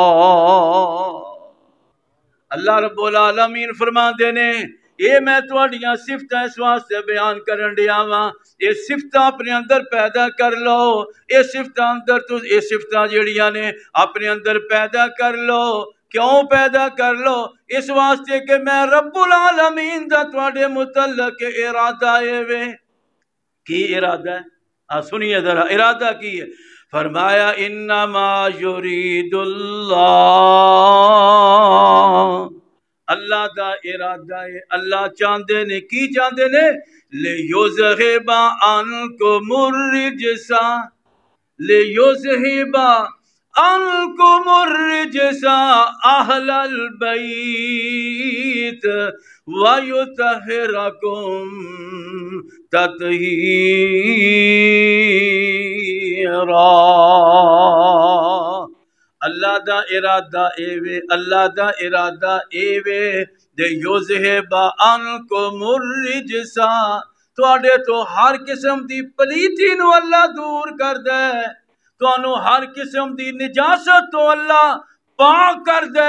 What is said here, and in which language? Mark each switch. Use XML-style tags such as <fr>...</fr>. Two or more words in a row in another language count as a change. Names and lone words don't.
<pa>اللہ رب العالمین فرما دینے اے میں تواڈیاں صفتاں اس واسطے بیان کرن دیا واں، اے صفتاں اپنے اندر پیدا کر لو، اے صفتاں اندر تو اے صفتاں جڑیاں نے اپنے اندر پیدا کر لو۔ کیوں پیدا کر لو؟ اس واسطے کہ میں رب العالمین دا تواڈے متعلق ارادہ اے وے۔ کی ارادہ ہے؟ سنیے ذرا ارادہ کی ہے؟ فرمایا</pa> <ar>انما یرید اللہ،</ar> <pa>اللہ دا ارادہ ہے، اللہ چاہندے نے کی چاہندے نے؟</pa> <ar>لیذہب عنکم الرجس، لیذہب عنکم الرجس اہل البیت ویطہرکم تطہیرا۔</ar> <pa>اللہ دا ارادہ اے وے، اللہ دا ارادہ اے وے دے</pa> <ar>یذہب عنکم الرجس،</ar> <pa>تواڈے تو ہر قسم دی پلیتی نو اللہ دور کر دے، تانوں ہر قسم دی نجاست تو اللہ پاک کر دے۔</pa>